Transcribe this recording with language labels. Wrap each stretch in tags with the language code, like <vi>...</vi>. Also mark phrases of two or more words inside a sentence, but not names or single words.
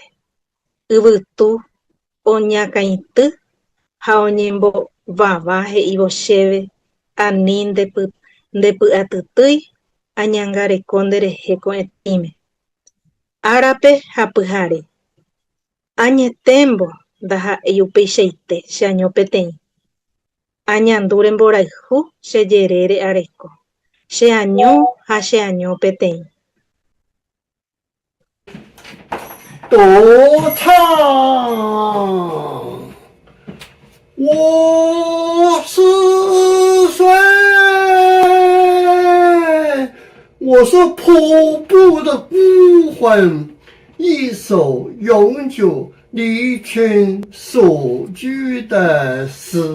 <gn>Yvytu oñakãity ha oñembo vava he'ivo chéve ani ndepy'atytýi añangareko nderehe ko'ẽtĩme. Árape ha pyhare. Añetémbo ndaha'éi upeichaite che año peteĩ. Añandu remborayhu che jerére areko. Che año ha che año peteĩ.</gn> <zh>独唱，我是谁？我是瀑布的孤魂，一首永久离群所居的诗。</zh>